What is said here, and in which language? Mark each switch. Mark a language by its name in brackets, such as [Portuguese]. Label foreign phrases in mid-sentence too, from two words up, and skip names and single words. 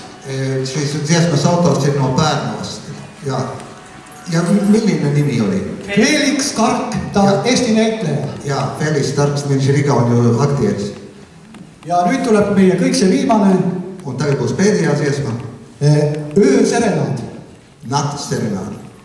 [Latvian] Šīs dziesmas autors ir no Pērnavas. [Estonian] Ja milline nimi oli? Felix Kark, ta Eesti näitleja. Ja, Felix Kark, [Latvian] viņš ir Igauņu aktieris. [Estonian] Ja nüüd tuleb meie kõik see viimane. [Latvian] Un tagad būs pēdējā dziesma. [Estonian] Ööserenaad. [Latvian] Nakts serenaad.